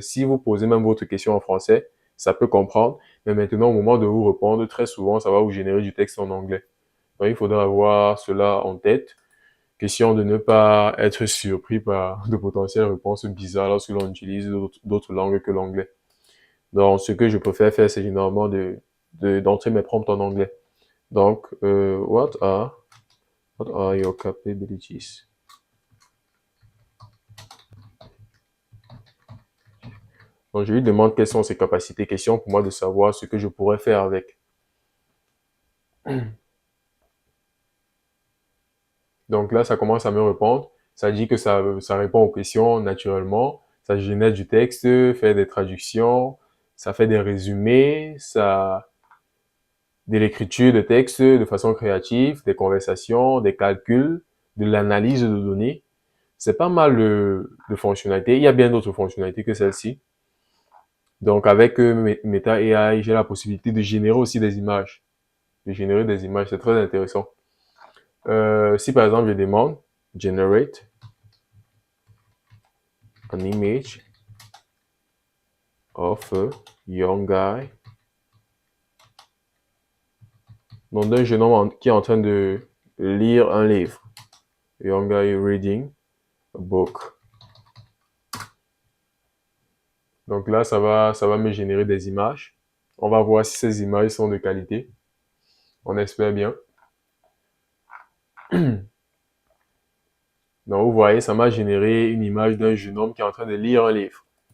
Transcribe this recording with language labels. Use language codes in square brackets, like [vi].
[fr] Si vous posez même votre question en français, ça peut comprendre, mais maintenant au moment de vous répondre, très souvent ça va vous générer du texte en anglais. Donc il faudra avoir cela en tête. Question de ne pas être surpris par de potentielles réponses bizarres lorsque l'on utilise d'autres langues que l'anglais. Donc, ce que je préfère faire, c'est généralement d'entrer mes prompts en anglais. Donc, [en] what are your capabilities? [fr] Donc, je lui demande quelles sont ses capacités. Question pour moi de savoir ce que je pourrais faire avec. Donc là, ça commence à me répondre. Ça dit que ça répond aux questions naturellement. Ça génère du texte, fait des traductions, ça fait des résumés, de l'écriture de texte de façon créative, des conversations, des calculs, de l'analyse de données. C'est pas mal de fonctionnalités. Il y a bien d'autres fonctionnalités que celle-ci. Donc avec Meta AI, j'ai la possibilité de générer aussi des images. De générer des images, c'est très intéressant. Si par exemple je demande [en] generate an image of a young guy, [fr] donc d'un jeune homme qui est en train de lire un livre. [en] A young guy reading a book. [fr] Donc là, ça va me générer des images. On va voir si ces images sont de qualité. On espère bien. Donc vous voyez, ça m'a généré une image d'un jeune homme qui est en train de lire un livre.